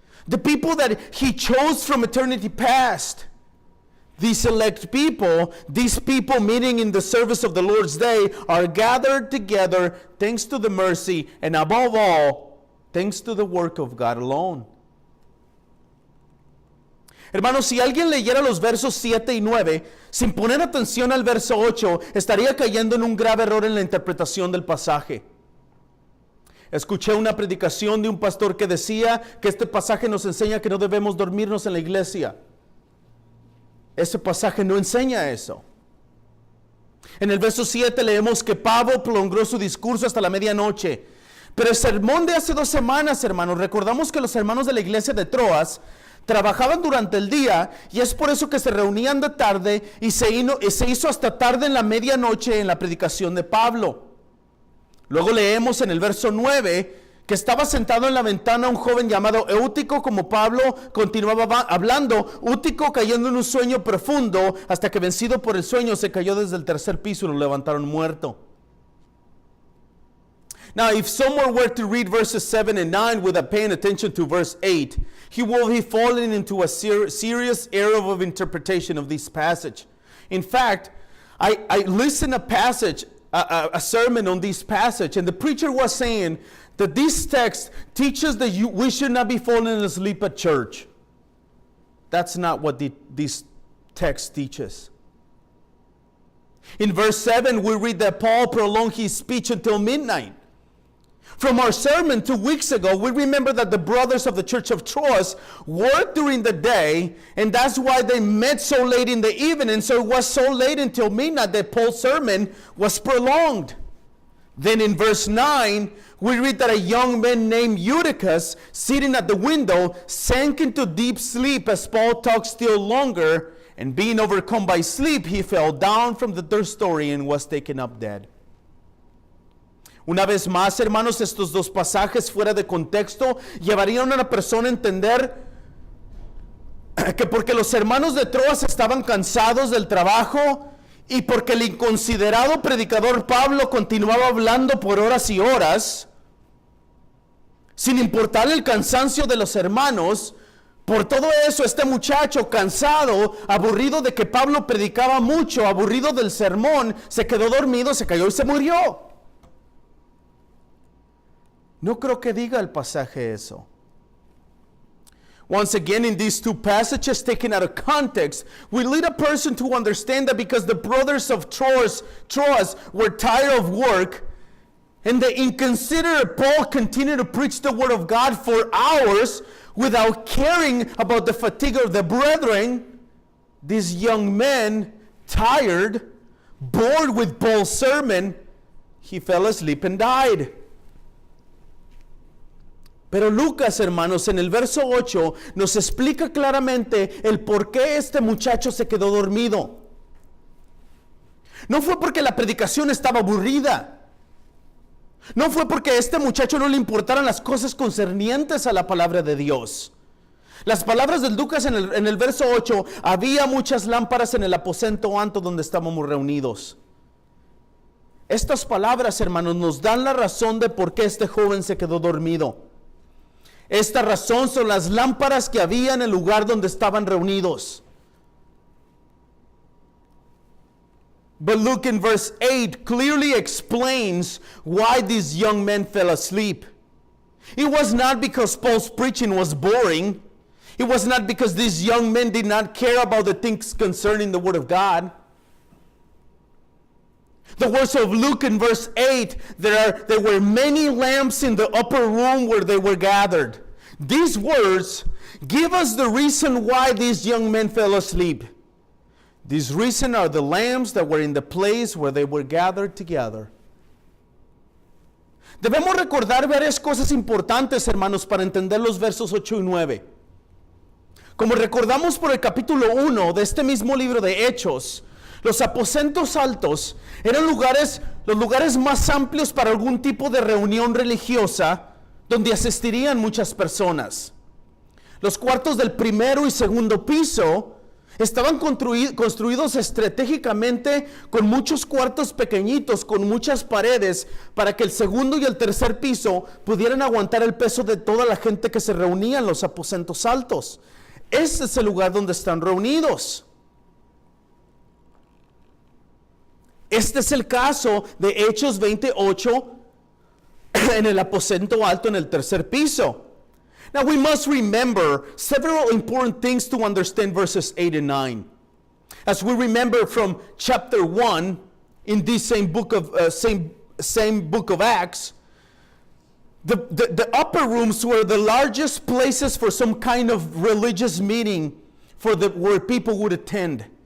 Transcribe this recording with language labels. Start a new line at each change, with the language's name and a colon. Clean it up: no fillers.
English: The people that He chose from eternity past. These elect people, these people meeting in the service of the Lord's day, are gathered together thanks to the mercy and above all, thanks to the work of God alone.
Spanish: Hermanos, si alguien leyera los versos 7 y 9 sin poner atención al verso 8, estaría cayendo en un grave error en la interpretación del pasaje. Escuché una predicación de un pastor que decía que este pasaje nos enseña que no debemos dormirnos en la iglesia. Ese pasaje no enseña eso. En el verso 7 leemos que Pablo prolongó su discurso hasta la medianoche. Pero el sermón de hace 2 semanas, hermanos, recordamos que los hermanos de la iglesia de Troas trabajaban durante el día y es por eso que se reunían de tarde y se hizo hasta tarde en la medianoche en la predicación de Pablo. Luego leemos en el verso 9 que estaba sentado en la ventana un joven llamado Eutico. Como Pablo continuaba hablando, Eutico cayendo en un sueño profundo, hasta que vencido por el sueño se cayó desde el 3er piso y lo levantaron muerto.
English: Now, if someone were to read verses 7 and 9 without paying attention to verse 8, he will be falling into a serious error of interpretation of this passage. In fact, I listened a sermon on this passage, and the preacher was saying that this text teaches that we should not be falling asleep at church. That's not what this text teaches. In verse 7, we read that Paul prolonged his speech until midnight. From our sermon 2 weeks ago, we remember that the brothers of the church of Troas worked during the day, and that's why they met so late in the evening. So it was so late until midnight that Paul's sermon was prolonged. Then in verse 9, we read that a young man named Eutychus, sitting at the window, sank into deep sleep as Paul talked still longer, and being overcome by sleep, he fell down from the 3rd story and was taken up dead.
Spanish: Una vez más, hermanos, estos dos pasajes fuera de contexto llevarían a una persona a entender que porque los hermanos de Troas estaban cansados del trabajo y porque el inconsiderado predicador Pablo continuaba hablando por horas y horas, sin importar el cansancio de los hermanos, por todo eso este muchacho cansado, aburrido de que Pablo predicaba mucho, aburrido del sermón, se quedó dormido, se cayó y se murió. No creo que diga el pasaje eso.
English: Once again, in these two passages taken out of context, we lead a person to understand that because the brothers of Troas were tired of work, and the inconsiderate Paul continued to preach the word of God for hours without caring about the fatigue of the brethren, this young man, tired, bored with Paul's sermon, he fell asleep and died.
Spanish: Pero Lucas, hermanos, en el verso 8 nos explica claramente el por qué este muchacho se quedó dormido. No fue porque la predicación estaba aburrida. No fue porque a este muchacho no le importaran las cosas concernientes a la palabra de Dios. Las palabras de Lucas en el verso 8, había muchas lámparas en el aposento alto donde estábamos reunidos. Estas palabras, hermanos, nos dan la razón de por qué este joven se quedó dormido. Esta razón son las lámparas que había en el lugar donde estaban reunidos.
English: But Luke in verse 8 clearly explains why these young men fell asleep. It was not because Paul's preaching was boring. It was not because these young men did not care about the things concerning the Word of God. The words of Luke in verse 8, there were many lamps in the upper room where they were gathered. These words give us the reason why these young men fell asleep. These reasons are the lamps that were in the place where they were gathered together.
Spanish: Debemos recordar varias cosas importantes, hermanos, para entender los versos 8 y 9. Como recordamos por el capítulo 1 de este mismo libro de Hechos, los aposentos altos eran los lugares más amplios para algún tipo de reunión religiosa donde asistirían muchas personas. Los cuartos del primero y segundo piso estaban construidos estratégicamente con muchos cuartos pequeñitos, con muchas paredes, para que el segundo y el tercer piso pudieran aguantar el peso de toda la gente que se reunía en los aposentos altos. Este es el lugar donde están reunidos. Este es el caso de Hechos 28 en el aposento alto en el tercer piso.
English: Now we must remember several important things to understand verses 8 and 9. As we remember from chapter 1 in this same book of Acts, the upper rooms were the largest places for some kind of religious meeting where people would attend.